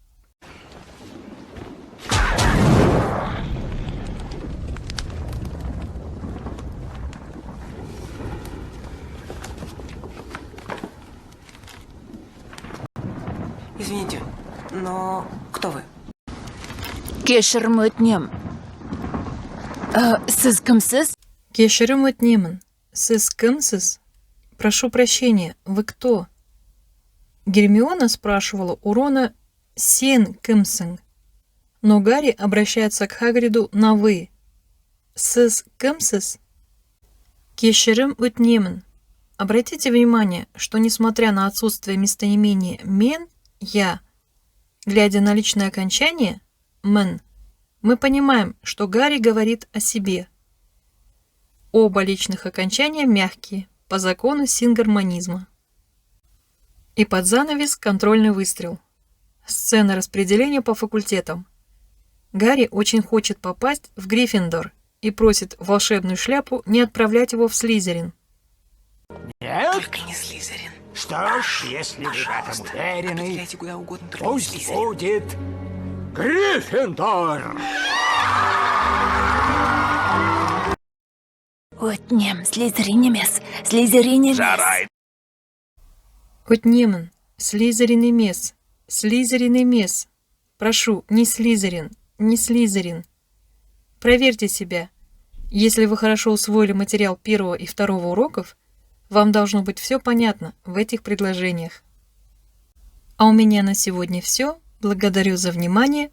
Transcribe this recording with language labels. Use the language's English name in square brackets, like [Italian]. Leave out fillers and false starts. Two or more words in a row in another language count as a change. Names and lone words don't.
[Russian] Извините, но кто вы? [Kazakh] Кешірім өтінем. Сіз кімсіз? Кешірім өтінемін. Сіз кімсіз? [Russian] Прошу прощения, вы кто? Гермиона спрашивала у Рона [Kazakh] «Сен кімсің?», [Russian] но Гарри обращается к Хагриду на «вы». [Kazakh] Сіз кімсіз? Кешірім өтінемін. [Russian] Обратите внимание, что несмотря на отсутствие местоимения «мен», «я», глядя на личное окончание «мен», мы понимаем, что Гарри говорит о себе. Оба личных окончания мягкие, по закону сингармонизма. И под занавес контрольный выстрел. Сцена распределения по факультетам. Гарри очень хочет попасть в Гриффиндор и просит волшебную шляпу не отправлять его в Слизерин. Нет? Только не Слизерин. Что ж, если вы в этом Пожалуйста, уверены, определяйте куда угодно, только не пусть Слизерин. будет Гриффиндор. [Kazakh] Өтінем, Слизерин емес, Слизерин емес. Жарай. Өтінемін, Слизерин емес, Слизерин емес. [Russian] Прошу, не Слизерин, не Слизерин. Проверьте себя. Если вы хорошо усвоили материал первого и второго уроков, вам должно быть все понятно в этих предложениях. А у меня на сегодня все. Благодарю за внимание.